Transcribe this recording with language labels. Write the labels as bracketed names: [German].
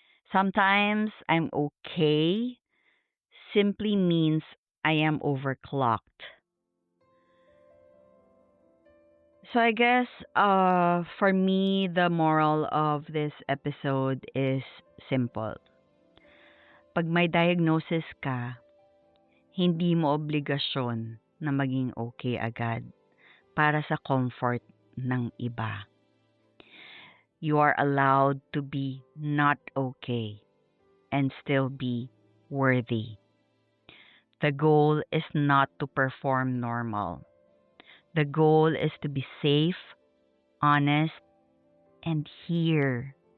[English] Sometimes I'm okay simply means I am overclocked. So I guess for me the moral of this episode is simple. [Filipino] Pag may diagnosis ka, hindi mo obligasyon na maging okay agad para sa comfort ng iba. [English] You are allowed to be not okay and still be worthy. The goal is not to perform normal. The goal is to be safe, honest, and here.